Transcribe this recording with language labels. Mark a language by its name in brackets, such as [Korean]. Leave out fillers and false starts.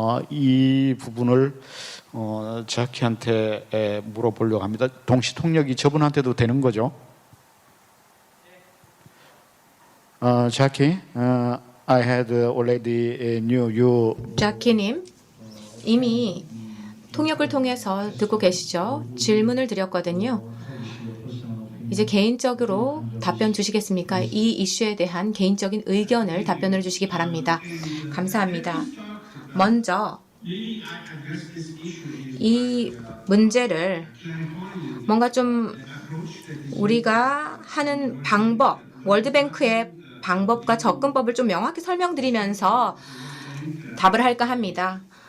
[Korean] 이 부분을 자키한테 물어보려고 합니다. 동시 통역이 저분한테도 되는 거죠? [English] 자키, I had already knew you. [Korean] 자키님, 이미 통역을 통해서 듣고 계시죠? 질문을 드렸거든요. 이제 개인적으로 답변 주시겠습니까? 이 이슈에 대한 개인적인 의견을 답변을 주시기 바랍니다. 감사합니다. 먼저 이 문제를 뭔가 좀 우리가 하는 방법, 월드뱅크의 방법과 접근법을 좀 명확히 설명드리면서 답을 할까 합니다.